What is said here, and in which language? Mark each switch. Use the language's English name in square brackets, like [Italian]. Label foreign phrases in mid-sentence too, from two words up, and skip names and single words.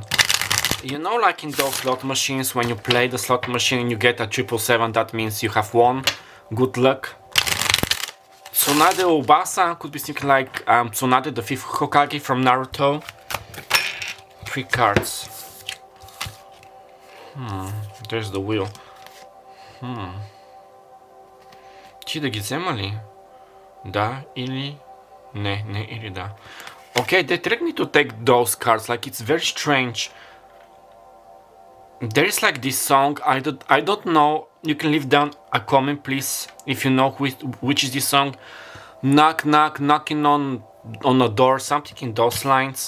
[English] You know, like in those slot machines, when you play the slot machine and you get a 777, that means you have won. Good luck. Tsunade Obasa could be something like Tsunade, the 5th Hokage from Naruto. 3 cards. There's the wheel. [Bulgarian] Ти да ги взема ли? Да или не, не или да. [English] Okay, they threaten me to take those cards, like it's very strange. There is like this song, I don't know, you can leave down a comment please if you know which is this song. Knock knock, knocking on a door, something in those lines.